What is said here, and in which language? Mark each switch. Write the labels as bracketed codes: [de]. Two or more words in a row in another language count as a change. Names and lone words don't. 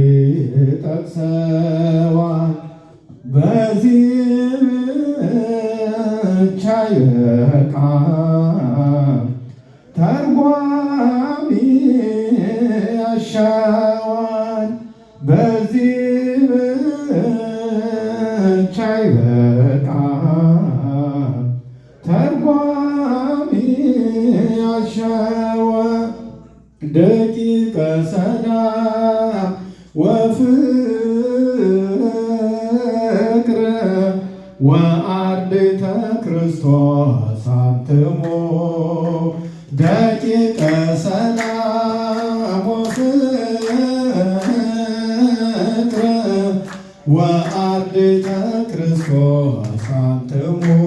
[am] ይጠቅሰዋል። በዚህ ብቻ አይበቃም፣ ተርጓሚ ያሻዋል። በዚህ ብቻ አይበቃም፣ ተርጓሚ ያሻዋል። [gez] ደቂቀ ሰላም ወፍቅር ወአርድእተ ክርስቶስ አንትሙ። ደቂቀ ሰላም ወፍቅር ወአርድእተ ክርስቶስ አንትሙ።